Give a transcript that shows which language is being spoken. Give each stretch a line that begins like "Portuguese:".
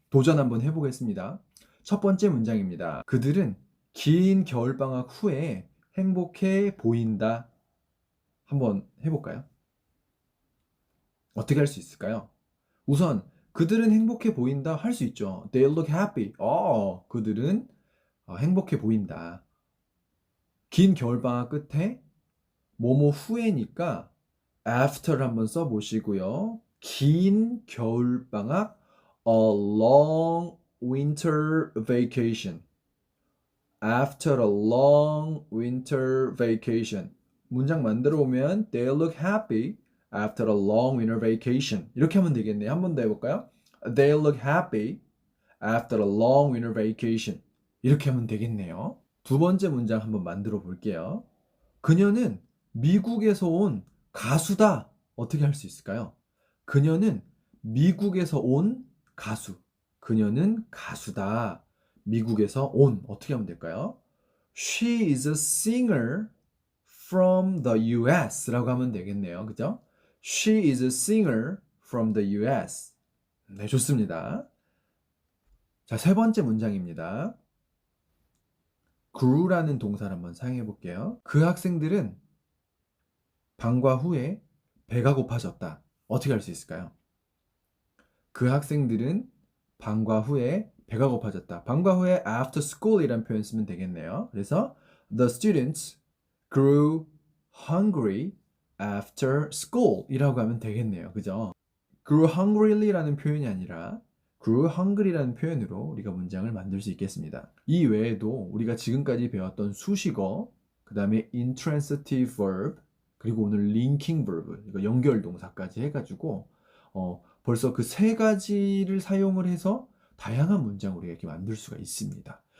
Korean: 도전 한번 해보겠습니다. 첫 번째 문장입니다. 그들은 긴 겨울방학 후에 행복해 보인다. 한번 해볼까요? 어떻게 할 수 있을까요? 우선 그들은 행복해 보인다 할 수 있죠.
English: They look happy.
Korean: 그들은 행복해 보인다. 긴 겨울방학 끝에 뭐뭐 후에니까 after를 한번 써보시고요. 긴 겨울방학,
English: a long winter vacation. After a long winter vacation.
Korean: 문장 만들어 보면
English: they look happy after a long winter vacation.
Korean: 이렇게 하면 되겠네요. 한 번 더 해볼까요?
English: They look happy after a long winter vacation.
Korean: 이렇게 하면 되겠네요. 두 번째 문장 한번 만들어 볼게요. 그녀는 미국에서 온 가수다. 어떻게 할 수 있을까요? 그녀는 미국에서 온 가수. 그녀는 가수다. 미국에서 온. 어떻게 하면 될까요?
English: She is a singer from the US
Korean: 라고 하면 되겠네요. 그죠?
English: She is a singer from the US.
Korean: 네, 좋습니다. 자, 세 번째 문장입니다. grew라는 동사를 한번 사용해 볼게요. 그 학생들은 방과 후에 배가 고파졌다. 어떻게 할 수 있을까요? 그 학생들은 방과 후에 배가 고파졌다. 방과 후에
English: after school
Korean: 이라는 표현 쓰면 되겠네요. 그래서
English: the students grew hungry after school
Korean: 이라고 하면 되겠네요. 그죠?
English: grew hungry
Korean: 라는 표현이 아니라 grew hungry라는 표현으로 우리가 문장을 만들 수 있겠습니다. 이 외에도 우리가 지금까지 배웠던 수식어, 그 다음에 intransitive verb, 그리고 오늘 linking verb, 이거 연결 동사까지 해가지고 벌써 그 세 가지를 사용을 해서 다양한 문장을 우리가 이렇게 만들 수가 있습니다.